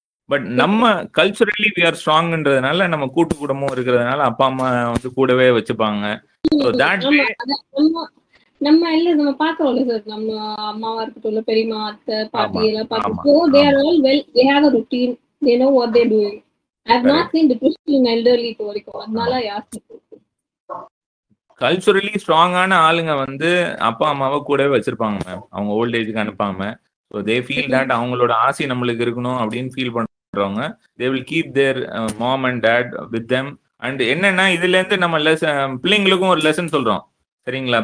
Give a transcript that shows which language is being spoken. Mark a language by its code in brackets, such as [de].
[ta] But நம்ம culturally we are ஸ்ட்ராங்ன்றதுனால நம்ம கூட்டு குடும்பம் இருக்கிறதுனால அப்பா அம்மா வந்து கூடவே வச்சுப்பாங்க. [en] So that way [ta] நம்ம இல்ல நம்ம பாக்குறோம்ல சார், நம்ம அம்மாவா இருக்கட்டும், பெரியம்மா, அத்தை, பாட்டி எல்லாம் ஆமா பாக்குறோம். [en] They are all well, they have a routine, they know what they're doing. I have not seen depression in elderly [ta] இப்போ வரைக்கும். அதனால யாருக்கு கல்ச்சுரலி ஸ்ட்ராங்கான ஆளுங்க வந்து அப்பா அம்மாவை கூடவே வச்சிருப்பாங்க மேம். [en] அவங்க ஓல்ட் ஏஜுக்கு அனுப்பாம. So they feel that [ta] அவங்களோட ஆசை நம்மளுக்கு இருக்கணும் அப்படின்னு ஃபீல் பண்றவங்க [en] They will keep their mom and dad with them. [ta] And என்னன்னா இதுல இருந்து நம்ம பிள்ளைங்களுக்கும் ஒரு லெசன் சொல்றோம் சரிங்களா.